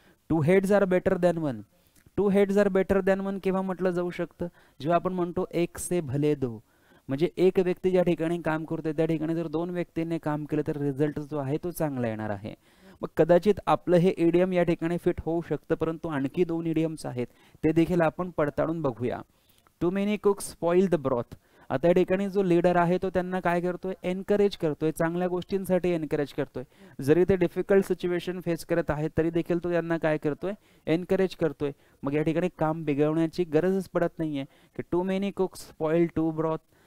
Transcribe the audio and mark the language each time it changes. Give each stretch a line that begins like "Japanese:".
English: Two heads are better than one.
Marathi: Two heads R better than one केव्हा म्हटलं जाऊ शकतं, जेव्हा आपण म्हणतो
Hindi: एक से भले दो,
Marathi: म्हणजे एक व्यक्ती ज्या ठिकाणी काम करतोय त्या ठिकाणी जर 2 व्यक्तींनी काम केलं तर रिझल्ट जो आहे तो चांगला येणार आहे. मग कदाचित आपलं हे इडियम या ठिकाणी फिट होऊ शकतं, परंतु आणखी 2 इडियम्स आहेत ते देखील आपण पडताळून बघूया.
English: Too many cooks spoil the broth.
Marathi: आता या ठिकाणी जो लीडर आहे तो त्यांना काय करतोय, एनकरेज करतोय, चांगल्या गोष्टींसाठी एनकरेज करतोय. जरी ते डिफिकल्ट सिच्युएशन फेस करत आहेत तरी देखील तो त्यांना काय करतोय, एनकरेज करतोय. मग या ठिकाणी काम बिघडवण्याची गरजच पडत नाहीये की
English: Too many cooks spoil to broth.